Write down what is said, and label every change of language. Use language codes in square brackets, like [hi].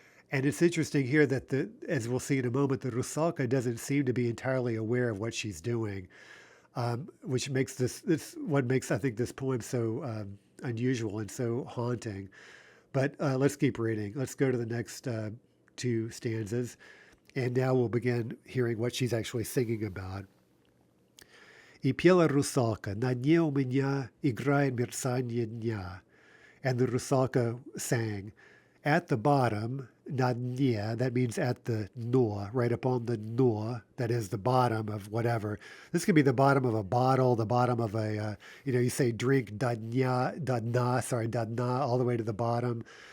[en] And it's interesting here that, as we'll see in a moment, the Rusalka doesn't seem to be entirely aware of what she's doing, which makes this what makes, I think, this poem so unusual and so haunting. But let's keep reading. Let's go to the next two stanzas. And now we'll begin hearing what she's actually singing about. [ru] И пела Rusalka, на дне у меня играет мерцанье дня. [en] And the Rusalka sang, at the bottom, [ru] на дне, [en] that means at the dno, right up on the dno, that is the bottom of whatever. This could be the bottom of a bottle, the bottom of a, you say drink до dna, all the way to the bottom.